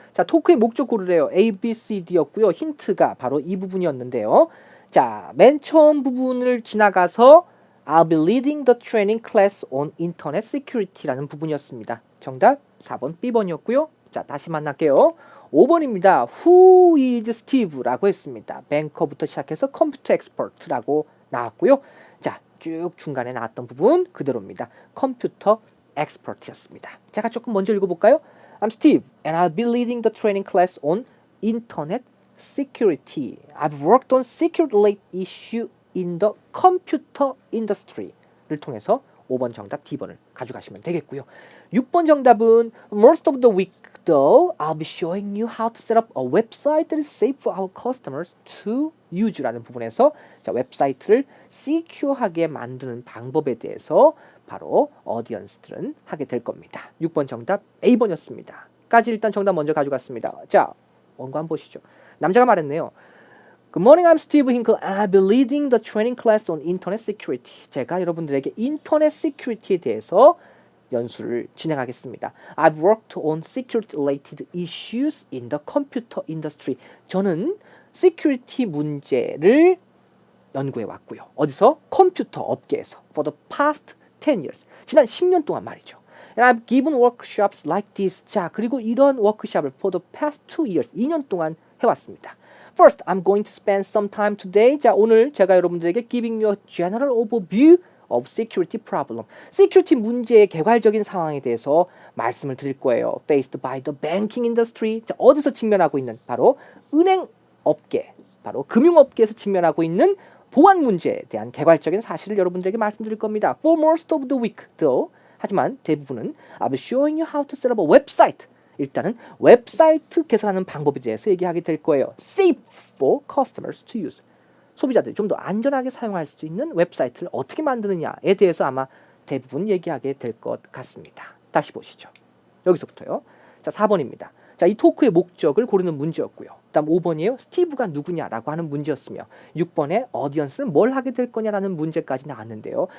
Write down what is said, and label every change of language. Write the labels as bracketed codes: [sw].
[ko] 자, 토크의 목적 고르래요. A, B, C, D였고요. 힌트가 바로 이 부분이었는데요. 자, 맨 처음 부분을 지나가서 [en] I'll be leading the training class on Internet Security [ko] 라는 부분이었습니다. 정답 4번 B번이었고요. 자, 다시 만날게요. 5번입니다. [en] Who is Steve [ko] 라고 했습니다. 뱅커부터 시작해서 컴퓨터 엑스퍼트라고 나왔고요. 자, 쭉 중간에 나왔던 부분 그대로입니다. 컴퓨터 엑스퍼트였습니다. 제가 조금 먼저 읽어볼까요? [en] I'm Steve and I'll be leading the training class on Internet Security. I've worked on security-related issue in the computer industry [ko] 를 통해서 5번 정답 D번을 가져가시면 되겠고요. 6번 정답은 [en] Most of the week though I'll be showing you how to set up a website that is safe for our customers to use [ko] 라는 부분에서 자, 웹사이트를 [en] secure [ko] 하게 만드는 방법에 대해서 바로 어디언스들은 하게 될 겁니다. 6번 정답 A번이었습니다. 까지 일단 정답 먼저 가져갔습니다. 자, 원고 한번 보시죠. 남자가 말했네요. [en] Good morning, I'm Steve Hinkle and I'll be leading the training class on Internet Security. [ko] 제가 여러분들에게 인터넷 시큐리티에 대해서 연수를 진행하겠습니다. [en] I've worked on security-related issues in the computer industry. [ko] 저는 시큐리티 문제를 연구해 왔고요. 어디서? 컴퓨터 업계에서. [en] For the past 10 years. [ko] 지난 10년 동안 말이죠. [en] And I've given workshops like this. [ko] 자, 그리고 이런 워크숍을 [en] for the past 2 years. [ko] 2년 동안 해왔습니다. [en] First, I'm going to spend some time today. [ko] 자, 오늘 제가 여러분들에게 [en] giving you a general overview of security problem. [ko] 시큐리티 문제의 개괄적인 상황에 대해서 말씀을 드릴 거예요. [en] Faced by the banking industry. [ko] 자, 어디서 직면하고 있는 바로 은행 업계, 바로 금융업계에서 직면하고 있는 보안 문제에 대한 개괄적인 사실을 여러분들에게 말씀드릴 겁니다. [en] For most of the week, though. [ko] 하지만 대부분은 [en] I'll be showing you how to set up a website. [ko] 일단은 웹사이트 개설하는 방법에 대해서 얘기하게 될 거예요. [en] Safe for customers to use. [ko] 소비자들이 좀 더 안전하게 사용할 수 있는 웹사이트를 어떻게 만드느냐에 대해서 아마 대부분 얘기하게 될 것 같습니다. 다시 보시죠. 여기서부터요. 자, 4번입니다. 자, 이 토크의 목적을 고르는 문제였고요. 다음 5번이에요. 스티브가 누구냐라고 하는 문제였으며 6번에 어디언스는 뭘 하게 될 거냐라는 문제까지 나왔는데요.